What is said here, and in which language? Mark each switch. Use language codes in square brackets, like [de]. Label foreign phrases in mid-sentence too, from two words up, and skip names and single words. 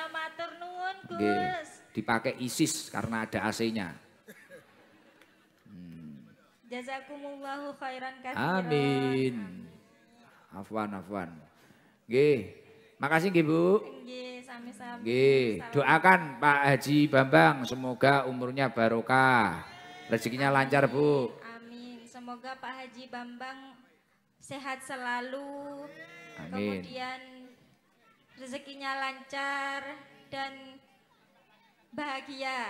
[id] Dipakai ISIS karena ada AC-nya. [ar] جزاكم الله خيرا كثيرا. [id] Amin. Afwan. Nggih. Makasih nggih Bu. [jv] Nggih, sami-sami. [id] Nggih, doakan Pak Haji Bambang semoga umurnya barokah. Rezekinya lancar Bu. Amin. Semoga Pak Haji Bambang sehat selalu. Amin. Kemudian rezekinya lancar dan bahagia.